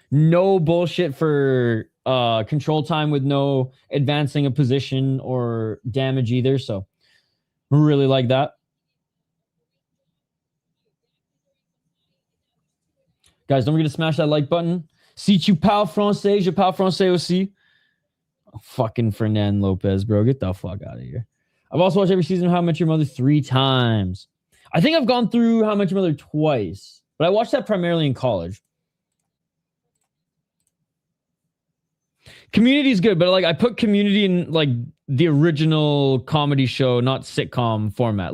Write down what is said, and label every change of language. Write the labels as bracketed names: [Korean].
[English] No bullshit for control time with no advancing a position or damage either. So, really like that. Guys, don't forget to smash that like button. [French] Si tu parles français, je parle français aussi. [English] Oh, fucking Fernand Lopez, bro. Get the fuck out of here. I've also watched every season of How I Met Your Mother 3 times. I think I've gone through How I Met Your Mother twice, but I watched that primarily in college. Community is good, but like I put Community in like the original comedy show, not sitcom format.